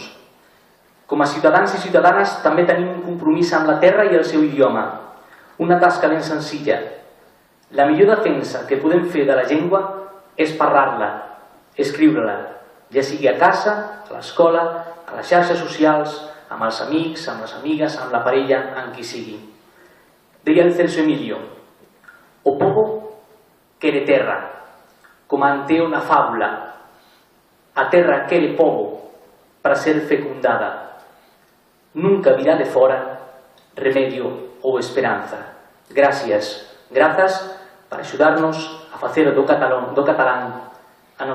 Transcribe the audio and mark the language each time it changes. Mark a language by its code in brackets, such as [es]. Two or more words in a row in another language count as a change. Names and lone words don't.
[ca] Com a ciutadans i ciutadanes també tenim un compromís amb la terra i el seu idioma, una tasca ben senzilla. La millor defensa que podem fer de la llengua és parlar-la, escriure-la, ja sigui a casa, a l'escola, a les xarxes socials, amb els amics, amb les amigues, amb la parella, amb qui sigui. Deia el [gl] Terço Emilio: o povo quere terra, como ante una fábula, a terra quere povo para ser fecundada. Nunca virá de fora remedio ou esperanza. Gracias, grazas para axudarnos a facer do catalán a nosa lingua.